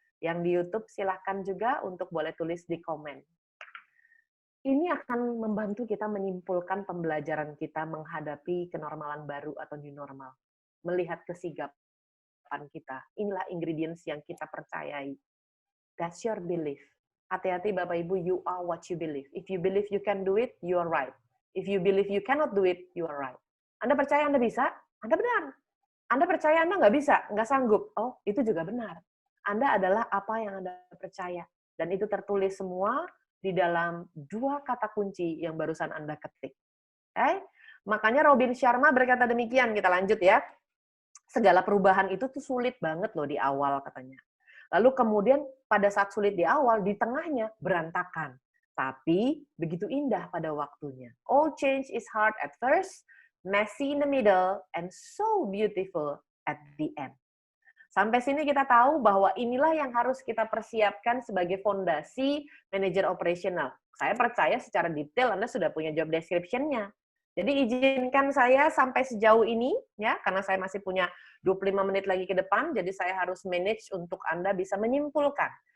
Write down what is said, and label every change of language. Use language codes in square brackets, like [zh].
[id] Yang di YouTube silahkan juga untuk boleh tulis di komen. Ini akan membantu kita menyimpulkan pembelajaran kita menghadapi kenormalan baru atau new normal. Melihat kesigapan kita. Inilah ingredients yang kita percayai. [en] That's your belief. [id] Hati-hati Bapak Ibu, [en] you are what you believe. If you believe you can do it, you are right. If you believe you cannot do it, you are right. [id] Anda percaya Anda bisa? Anda benar. Anda percaya Anda nggak bisa, nggak sanggup. Oh, itu juga benar. Anda adalah apa yang Anda percaya. Dan itu tertulis semua di dalam 2 kata kunci yang barusan Anda ketik. Makanya Robin Sharma berkata demikian, kita lanjut ya. Segala perubahan itu tuh sulit banget loh di awal katanya. Lalu kemudian pada saat sulit di awal, di tengahnya berantakan. Tapi begitu indah pada waktunya. [en] All change is hard at first, messy in the middle, and so beautiful at the end. [id] Sampai sini kita tahu bahwa inilah yang harus kita persiapkan sebagai fondasi manajer operasional. Saya percaya secara detail Anda sudah punya job description-nya. Jadi izinkan saya sampai sejauh ini, ya, karena saya masih punya 25 menit lagi ke depan, jadi saya harus manage untuk Anda bisa menyimpulkan.